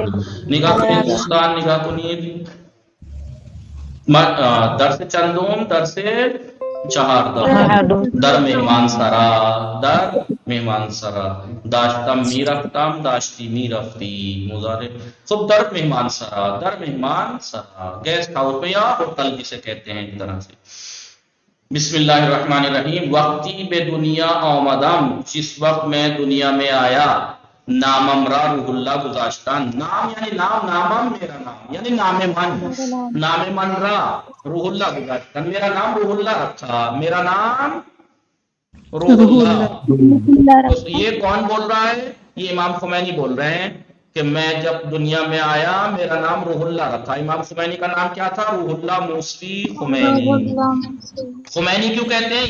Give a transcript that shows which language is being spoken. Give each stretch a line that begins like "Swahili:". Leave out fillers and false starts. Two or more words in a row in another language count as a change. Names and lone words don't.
Persian: نگاه کنید دوستان، نگاه کنید درس چندم، درس چهاردهم. در مهمان سرا، در مهمان سرا، داشتم میرفتم، داشتی میرفتی مضارع. خب در مہمان سرا، در مہمان سرا،
English: guest house
Urdu: میں یا ہوٹل جسے کہتے ہیں ایک طرح سے.
Arabic: بسم اللہ الرحمن الرحیم.
Persian: وقتی به دنیا آمدم،
Urdu: جس وقت میں دنیا میں آیا،
Persian: نامم را روح اللہ گذاشتن.
Urdu: نام یعنی نام، نامم میرا نام یعنی
Persian: نام من، نام من را روح اللہ گذاشتن،
Urdu: میرا نام روح اللہ رکھا، میرا نام روح اللہ. تو یہ کون بول رہا ہے؟ یہ امام خمینی بول رہے ہیں کہ میں جب دنیا میں آیا میرا نام روح اللہ رکھا. امام خمینی کا نام کیا تھا؟ روح اللہ موسوی خمینی. خمینی کیوں کہتے ہیں؟